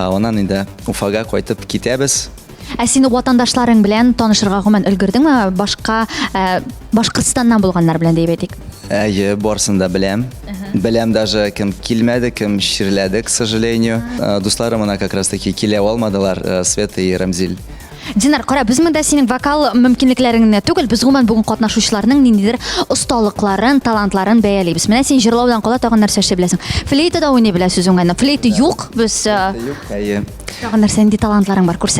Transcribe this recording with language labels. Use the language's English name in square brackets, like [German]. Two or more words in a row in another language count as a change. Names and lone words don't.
[Tatar] Оннан инде Уфага кайтып китәбез. Ә сине ватандашларың белән танышырга гомумән өлгердеңме? Башка Башкортстаннан булганнар белән дип әйтик. Әйе, барысын да беләм. Беләм даже кем килмәде, кем чирләде, [Russian] к сожалению. [Tatar] Дусларым ана [Russian] как раз таки [Tatar] килә алмадылар, Света и Рамзил. Динар, кара, без монда синең вокал мөмкинлекләреңне түгел, без гомумән бүген катнашучыларның ниндидер осталыкларын, талантларын бәялибез. Менә син җырлаудан кала тагын нәрсә эшләп беләсең. Флейта уйный беләсез уңайны. Флейта юк, без Әйе. тагын нәрсә нинди талантларың бар күрсәт.